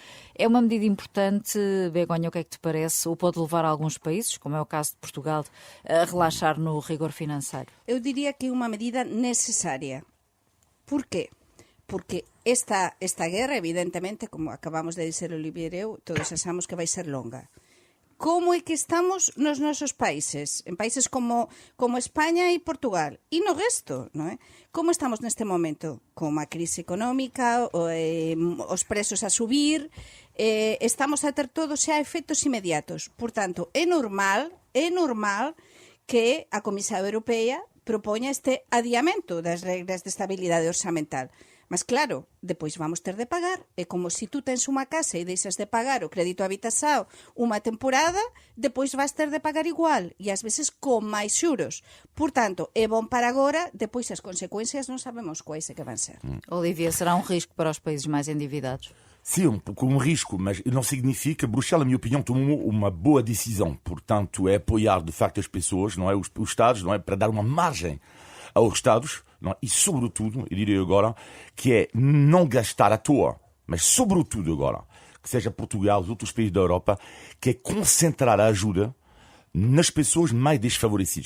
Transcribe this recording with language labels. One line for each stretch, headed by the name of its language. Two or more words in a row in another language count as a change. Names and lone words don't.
Portuguese: É uma medida importante, Begonha, o que é que te parece? Ou pode levar alguns países, como é o caso de Portugal, a relaxar no rigor financeiro? Eu diria que é uma medida necessária. Por quê? Porque esta guerra, evidentemente, como acabamos de dizer Olivier e eu, todos achamos que vai ser longa.
Galician: Como é que estamos nos nosos países? En países como España e Portugal. E no resto, non é? Como estamos neste momento? Con unha crise económica, os preços a subir, estamos a ter todos xa efectos inmediatos. Por tanto, é normal que a Comisión Europea propoña este adiamento das regras de estabilidade orzamental. Mas claro, depois vamos ter de pagar. É como se tú tens unha casa e deixas de pagar o crédito habitação unha temporada, depois vas ter de pagar igual, e ás veces con máis xuros. Por tanto, é bom para agora, depois as consecuencias non sabemos quais é que van ser.
Portuguese: Olivia, será um risco para os países mais endividados? Sim, um risco, mas não significa. Bruxelas, na minha opinião, tomou uma boa decisão. Portanto, é apoiar, de facto, as pessoas, não é? Os Estados, não é? Para dar uma margem aos Estados, não é? E, sobretudo, eu diria agora, que é não gastar à toa, mas, sobretudo agora, que seja Portugal, os outros países da Europa, que é concentrar a ajuda nas pessoas mais desfavorecidas.